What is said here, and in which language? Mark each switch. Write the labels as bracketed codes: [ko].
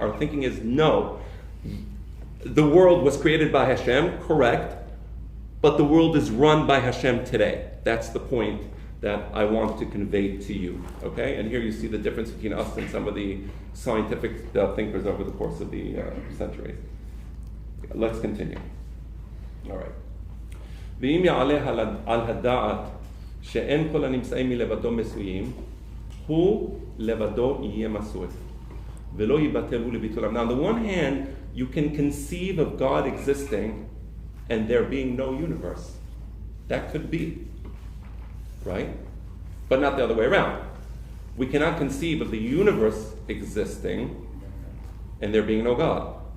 [en] Our thinking is no. The world was created by Hashem, correct, but the world is run by Hashem today. That's the point that I want to convey to you, okay? And here you see the difference between us and some of the scientific thinkers over the course of the centuries. Let's continue. All right. [he] ואם יעלה על הדעת שאין כל הנמצאים מלבדו מסויים, הוא לבדו יהיה מסוי, ולא יבטלו לביטולם. [en] Now, on the one hand, you can conceive of God existing and there being no universe. That could be, right? But not the other way around. We cannot conceive of the universe existing and there being no God.